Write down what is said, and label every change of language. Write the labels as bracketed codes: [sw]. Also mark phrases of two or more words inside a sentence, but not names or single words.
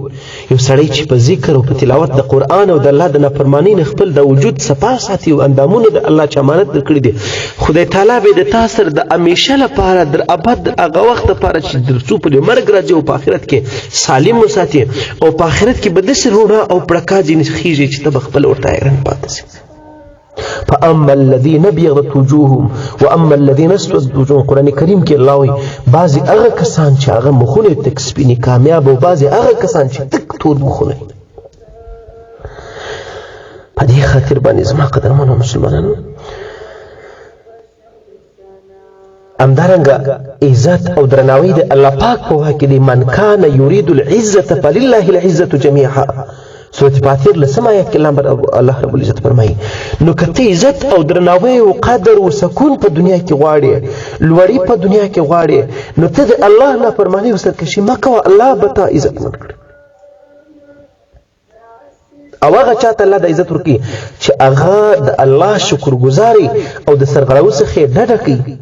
[ps] یو سړی چې په ذکر او په تلاوت د قرآن او د الله د نافرمانۍ نه خپل د وجود صفا ساتي او اندامونه د الله چې امانت درکړي دي، خدای تعالی به د تا سره د همیشه لپاره در ابد هغه وخت لپاره چې در څو پورې مرګ راځي او په آخرت کې سالم وساتي او په آخرت کې به داسې رڼا او پړکا ځینې خیږي چې ته به خپل ورته حیران پاتې شې. [ar] فاما الذين ابيضت وجوههم واما الذين اسودت وجوههم. [ps] قرآن کریم کې الله وایي بعضې هغه کسان چې هغه مخونه تک سپینې کامیاب او بعضې هغه کسان چې تک تور مخونه. په دې خاطر باندې زما قدرمنو مسلمانانو همدارنګه عزت او درناوی د الله پاک په وحی کې دی. [ar] من کان یرید العزة فلله العزة جميعا. [ps] سورة فاتر لسم آیات کې الله [ar] رب العزت [ps] فرمایي نو که ته عزت او درناوی او قدر او سکون په دنیا کې غواړې، لوړی په دنیا کې غواړې، نو ته د الله نافرماني او سرکشي مه کوه، الله به تا عزتمن کړي. او هغه چاته الله د عزت ورکړي چې هغه د الله شکرګزاري او د سرغړاو څخه ډډه کوي.